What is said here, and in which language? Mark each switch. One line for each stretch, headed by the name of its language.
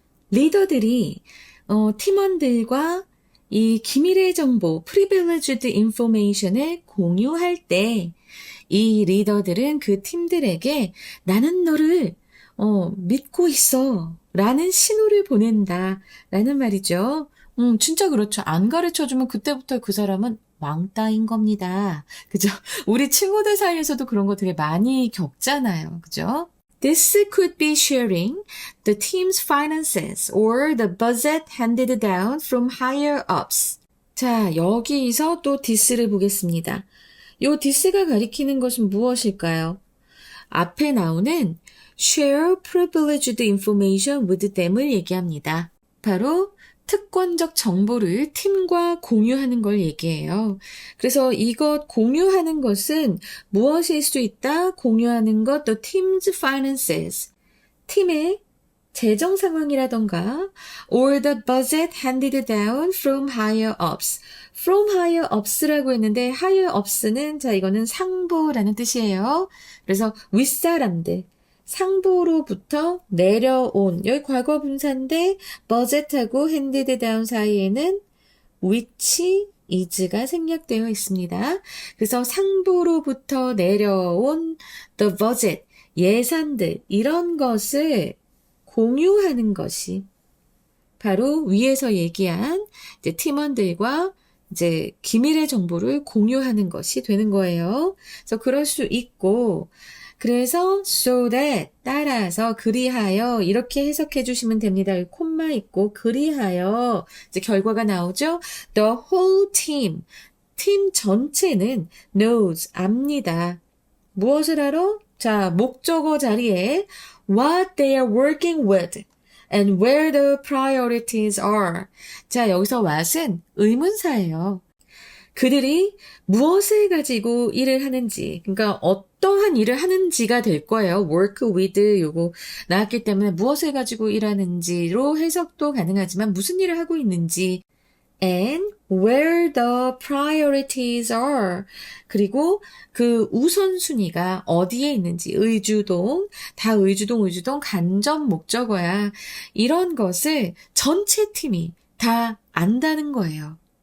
Korean: 리더들이 팀원들과 이 기밀의 정보, privileged information을 공유할 때 이 리더들은 그 팀들에게 나는 너를 믿고 있어 라는 신호를 보낸다 라는 말이죠. 진짜 그렇죠. 안 가르쳐주면 그때부터 그 사람은 왕따인 겁니다. 그죠? 우리 친구들 사이에서도 그런 거 되게 많이 겪잖아요. 그죠?
English: This could be sharing the team's finances or the budget handed down from higher ups.
Korean: 자, 여기서 또 this를 보겠습니다. 요 this가 가리키는 것은 무엇일까요? 앞에 나오는
English: share privileged information with them을
Korean: 얘기합니다. 바로 특권적 정보를 팀과 공유하는 걸 얘기해요. 그래서 이것 공유하는 것은 무엇일 수 있다? 공유하는 것,
English: the team's finances.
Korean: 팀의 재정 상황이라던가
English: or the budget handed down from higher ups. from higher ups
Korean: 라고 했는데 higher ups는 자 이거는 상부라는 뜻이에요. 그래서 윗사람들. 상부로부터 내려온 여기 과거 분사인데 budget하고 handed down 사이에는
English: which is
Korean: 가 생략되어 있습니다. 그래서 상부로부터 내려온 the budget 예산들 이런 것을 공유하는 것이 바로 위에서 얘기한 이제 팀원들과 이제 기밀의 정보를 공유하는 것이 되는 거예요. 그래서 그럴 수 있고 그래서 so that 따라서 그리하여 이렇게 해석해 주시면 됩니다. 여기 콤마 있고 그리하여 이제 결과가 나오죠.
English: The whole team
Korean: 팀 전체는
English: knows
Korean: 압니다. 무엇을 알아? 자 목적어 자리에
English: what they are working with and where the priorities are.
Korean: 자 여기서 what은 의문사예요. 그들이 무엇을 가지고 일을 하는지, 그러니까 어떠한 일을 하는지가 될 거예요. work with 요거 나왔기 때문에 무엇을 가지고 일하는지로 해석도 가능하지만 무슨 일을 하고 있는지
English: and where the priorities are
Korean: 그리고 그 우선순위가 어디에 있는지 의주동, 다 의주동 간접 목적어야 이런 것을 전체 팀이 다 안다는 거예요.